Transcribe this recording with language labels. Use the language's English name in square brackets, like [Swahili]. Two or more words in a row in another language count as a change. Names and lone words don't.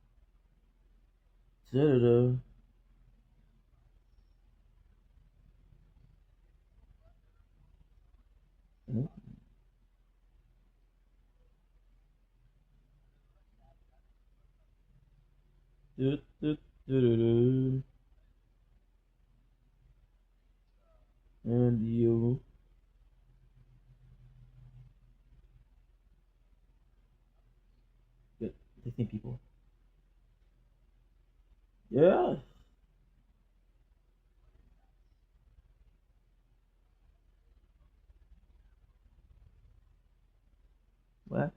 [English] Da-da-da. Mhm. Du-du-du-du-du. And you get the same people. Yeah. What?